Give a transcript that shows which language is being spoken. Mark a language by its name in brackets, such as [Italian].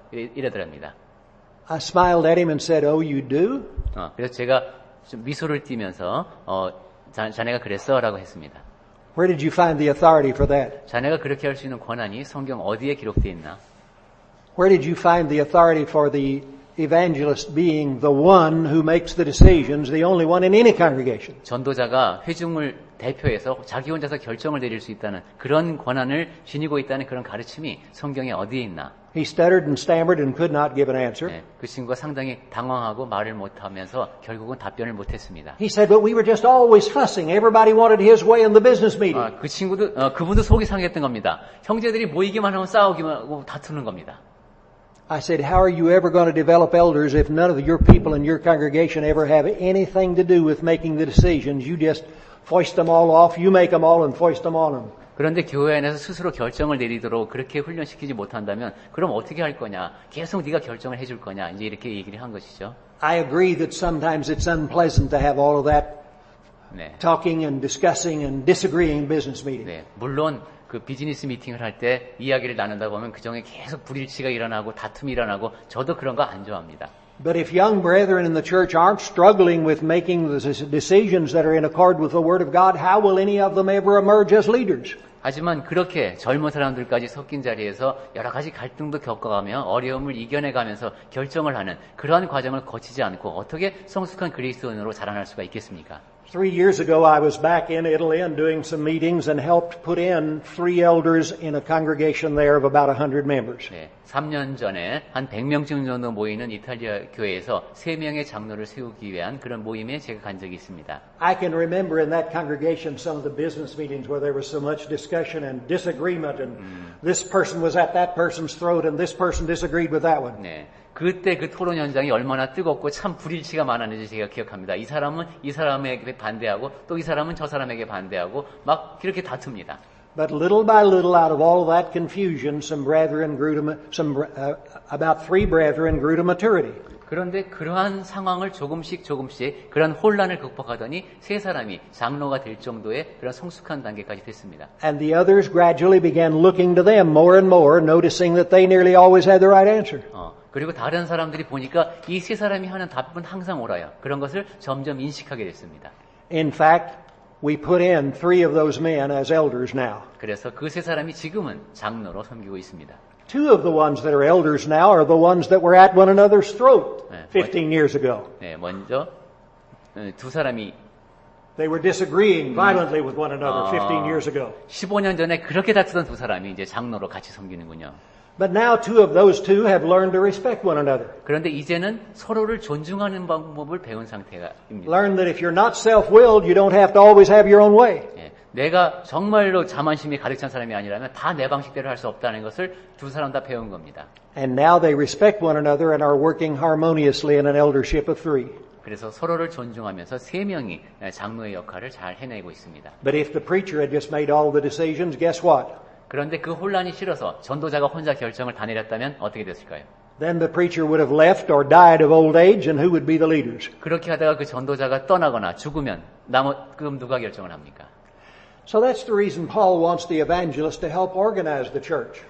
[Korean] 이러더랍니다. [English] I smiled at him and said, oh, you do? [Korean] 그래서 제가 좀 미소를 띠면서 자네가 그랬어라고 했습니다. [English] Where did you find the authority for that? [Korean] 자네가 그렇게 할 수 있는 권한이 성경 어디에 기록되어 있나? [English] Where did you find the authority for the evangelist being the one who makes the decisions, the only one in any congregation? [Korean] 전도자가 회중을 대표해서 자기 혼자서 결정을 내릴 수 있다는 그런 권한을 지니고 있다는 그런 가르침이 성경에 어디에 있나? [English] He stuttered and stammered and could not give an answer. [Korean] 네, 그 친구가 상당히 당황하고 말을 못하면서 결국은 답변을 못했습니다. [English] He said, but we were just always fussing. Everybody wanted his way in the business meeting. [Korean] 그분도 속이 상했던 겁니다. 형제들이 모이기만 하면 싸우기만 하고 다투는 겁니다. [English] I said, how are you ever going to develop elders if none of your people in your congregation ever have anything to do with making the decisions? You just foist them all off, you make them all and foist them on them. [Korean] 그런데 교회 안에서 스스로 결정을 내리도록 그렇게 훈련시키지 못한다면 그럼 어떻게 할 거냐? 계속 네가 결정을 해줄 거냐? 이제 이렇게 얘기를 한 것이죠. [English] I agree that sometimes it's unpleasant to have all of that talking and discussing and disagreeing business meeting. [Korean] 네, 물론 그 비즈니스 미팅을 할 때 이야기를 나눈다 보면 그중에 계속 불일치가 일어나고 다툼이 일어나고 저도 그런 거 안 좋아합니다. [English] But if young brethren in the church aren't struggling with making the decisions that are in accord with the Word of God, how will any of them ever emerge as leaders? [Korean] 하지만 그렇게 젊은 사람들까지 섞인 자리에서 여러 가지 갈등도 겪어가며 어려움을 이겨내가면서 결정을 하는 그러한 과정을 거치지 않고 어떻게 성숙한 그리스도인으로 자라날 수가 있겠습니까? [English] 3 years ago, I was back in Italy and doing some meetings and helped put in 3 elders in a congregation there of about 100 members. [Korean] 네, 3년 전에 한 100명쯤 정도 모이는 이탈리아 교회에서 3명의 장로를 세우기 위한 그런 모임에 제가 간 적이 있습니다. [English] I can remember in that congregation some of the business meetings where there was so much discussion and disagreement and this person was at that person's throat and this person disagreed with that one. [Korean] 네. 그때 그 토론 현장이 얼마나 뜨겁고 참 불일치가 많았는지 제가 기억합니다. 이 사람은 이 사람에게 반대하고 또 이 사람은 저 사람에게 반대하고 막 이렇게 다툽니다. [English] But little by little, out of all that confusion, about 3 brethren grew to maturity. [Korean] 그런데 그러한 상황을 조금씩 그런 혼란을 극복하더니 3 사람이 장로가 될 정도의 그런 성숙한 단계까지 됐습니다. [English] And the others gradually began looking to them more and more, noticing that they nearly always had the right answer. [Korean] 그리고 다른 사람들이 보니까 이 3 사람이 하는 답은 항상 옳아요. 그런 것을 점점 인식하게 됐습니다. [English] In fact, we put in 3 of those men as elders now. [Korean] 그래서 그 3 사람이 지금은 장로로 섬기고 있습니다. [English] 2 of the ones that are elders now are the ones that were at one another's throat 15 years ago. [Korean] 네, 먼저 2 사람이 [English] They were disagreeing violently with one another 15 years ago. [Korean] 15년 전에 그렇게 다투던 2 사람이 이제 장로로 같이 섬기는군요. [English] But now 2 of those 2 have learned to respect one another. [Korean] 그런데 이제는 서로를 존중하는 방법을 배운 상태입니다. [English] Learn that if you're not self-willed, you don't have to always have your own way. [Korean] 예, 내가 정말로 자만심이 가득 찬 사람이 아니라면 다 내 방식대로 할 수 없다는 것을 2 사람 다 배운 겁니다. [English] And now they respect one another and are working harmoniously in an eldership of 3. [Korean] 그래서 서로를 존중하면서 3명이 장로의 역할을 잘 해내고 있습니다. [English] But if the preacher had just made all the decisions, guess what? [Korean] 그런데 그 혼란이 싫어서 전도자가 혼자 결정을 다 내렸다면 어떻게 됐을까요? [English] Then the preacher would have left or died of old age, and who would be the leaders? [Korean] 그렇게 하다가 그 전도자가 떠나거나 죽으면 그럼 누가 결정을 합니까? [English] So that's the reason Paul wants the evangelist to help organize the church.